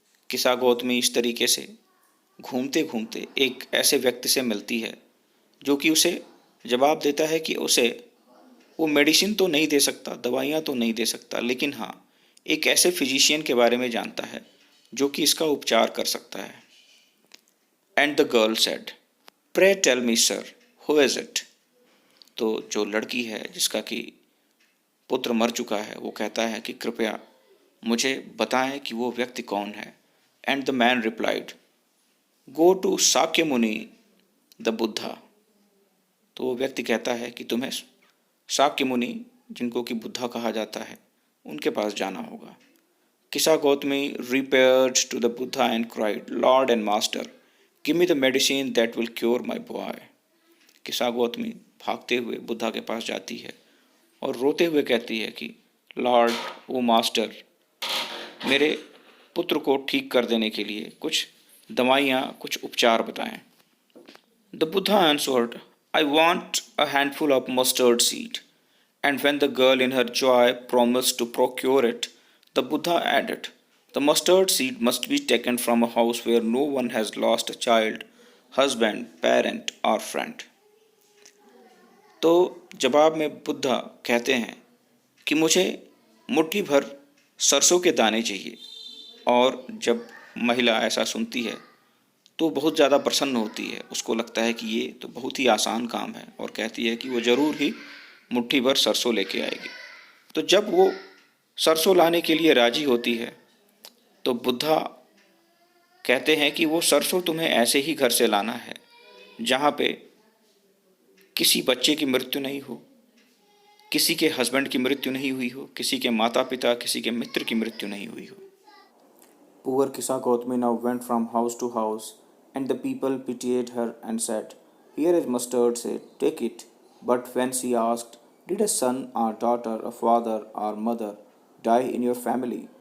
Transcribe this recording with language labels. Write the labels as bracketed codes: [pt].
[hi] किसा गौतमी इस तरीके से घूमते घूमते एक ऐसे व्यक्ति से मिलती है जो कि उसे जवाब देता है कि उसे वो मेडिसिन तो नहीं दे सकता, दवाइयाँ तो नहीं दे सकता, लेकिन हाँ एक ऐसे फिजिशियन के बारे में जानता है जो कि इसका उपचार कर सकता है। [en] And the girl said, "pray tell me sir, who is it?" [hi] तो जो लड़की है जिसका कि पुत्र मर चुका है वो कहता है कि कृपया मुझे बताएं कि वो व्यक्ति कौन है। [en] And the man replied, "go to Shakya Muni the Buddha." [hi] तो वो व्यक्ति कहता है कि तुम्हें साक्य मुनि, जिनको कि बुद्धा कहा जाता है, उनके पास जाना होगा। [en] Kisa Gotami repaired to the Buddha and cried, "Lord and Master, give me the medicine that will cure my boy." [hi] किसा गौतमी भागते हुए बुद्धा के पास जाती है और रोते हुए कहती है कि [en] lord, O master, [hi] मेरे पुत्र को ठीक कर देने के लिए कुछ दवाइयाँ, कुछ उपचार बताएं। [en] The Buddha answered, "I want a handful of mustard seed." And when the girl in her joy promised to procure it, the Buddha added, "The mustard seed must be taken from a house where no one has lost a child, husband, parent or friend." [hi] तो जवाब में बुद्धा कहते हैं कि मुझे मुट्ठी भर सरसों के दाने चाहिए। और जब महिला ऐसा सुनती है तो बहुत ज़्यादा प्रसन्न होती है, उसको लगता है कि ये तो बहुत ही आसान काम है, और कहती है कि वो ज़रूर ही मुट्ठी भर सरसों लेके आएगी। तो जब वो सरसों लाने के लिए राजी होती है तो बुद्धा कहते हैं कि वो सरसों तुम्हें ऐसे ही घर से लाना है जहाँ पे किसी बच्चे की मृत्यु नहीं हो, किसी के हस्बैंड की मृत्यु नहीं हुई हो, किसी के माता पिता, किसी के मित्र की मृत्यु नहीं हुई हो। [en] Poor Kisa Gautami now went from house to house, and the people pitied her and said, "Here is mustard seed, take it." But when she asked, "Did a son or daughter, a father or mother die in your family?"